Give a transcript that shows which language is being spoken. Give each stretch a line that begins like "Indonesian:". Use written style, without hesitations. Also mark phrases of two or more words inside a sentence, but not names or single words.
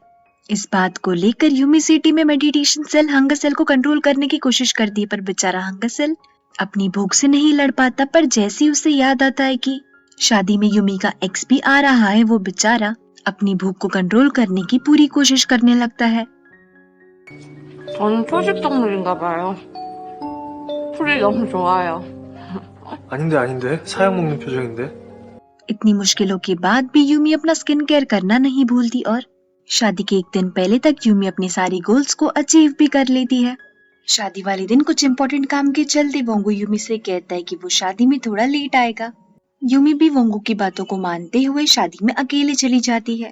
Hindi: इस बात को लेकर यूमी सिटी में
English: meditation cell hunger cell
Hindi: को कंट्रोल करने की कोशिश करती है, पर बेचारा
English: hunger cell
Hindi: अपनी भूख से नहीं लड़ पाता। पर जैसे ही उसे याद आता है कि शादी में यूमी का एक्स भी आ रहा है, वो बेचारा अपनी भूख को कंट्रोल करने की पूरी कोशिश करने लगता है।
Korean: 저는 초식 동물인가 봐요. 풀이 너무 좋아요. 아닌데 사약 먹는 표정인데.
Hindi: इतनी मुश्किलों के बाद भी यूमी अपना
English: skin care
Hindi: करना नहीं भूलती और शादी के एक दिन पहले तक यूमी अपने सारी गोल्स को अचीव भी कर लेती है। शादी वाले दिन कुछ इम्पोर्टेंट काम के चलते वोंगू यूमी से कहता है कि वो शादी में थोड़ा लेट आएगा। यूमी भी वोंगू की बातों को मानते हुए शादी में अकेले चली जाती है।